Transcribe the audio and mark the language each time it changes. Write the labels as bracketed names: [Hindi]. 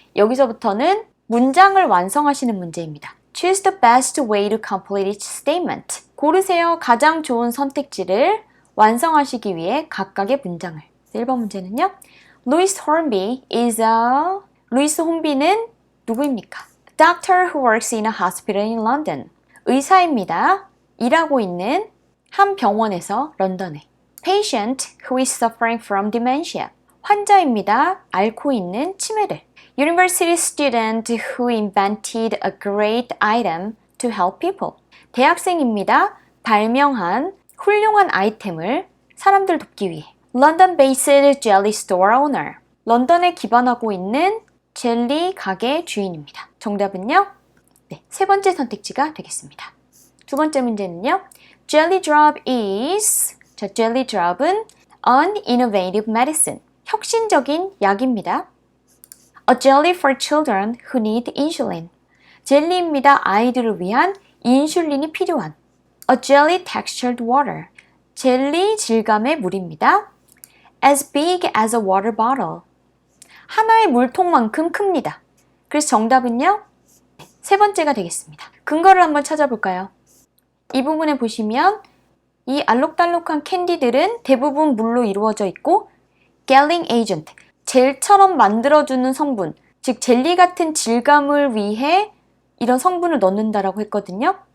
[Korean] 여기서부터는 문장을 완성하시는 문제입니다. [English] Choose the best way to complete each statement. [Korean] 고르세요. 가장 좋은 선택지를 완성하시기 위해 각각의 문장을. 1번 문제는요. [English] Louis Hornby is a... [Korean] 루이스 혼비는 누구입니까? [English] Doctor who works in a hospital in London. [Korean] 의사입니다. 일하고 있는 한 병원에서 런던에. [English] Patient who is suffering from dementia. [Korean] 환자입니다. 앓고 있는 치매를. [English] University student who invented a great item to help people. [Korean] 대학생입니다. 발명한 훌륭한 아이템을 사람들 돕기 위해. [English] London-based jelly store owner. [Korean] 런던에 기반하고 있는 젤리 가게 주인입니다. 정답은요? 네, 세 번째 선택지가 되겠습니다. 두 번째 문제는요. [English] Jelly drop is, 자, jelly drop은 an innovative medicine, [Korean] 혁신적인 약입니다. [English] A jelly for children who need insulin. [Korean] 젤리입니다. 아이들을 위한 인슐린이 필요한. [English] A jelly textured water. [Korean] 젤리 질감의 물입니다. [English] As big as a water bottle. [Korean] 하나의 물통만큼 큽니다. 그래서 정답은요? 세 번째가 되겠습니다. 근거를 한번 찾아볼까요? 이 부분에 보시면 이 알록달록한 캔디들은 대부분 물로 이루어져 있고 gelling agent, 젤처럼 만들어주는 성분, 즉 젤리 같은 질감을 위해 이런 성분을 넣는다라고 했거든요.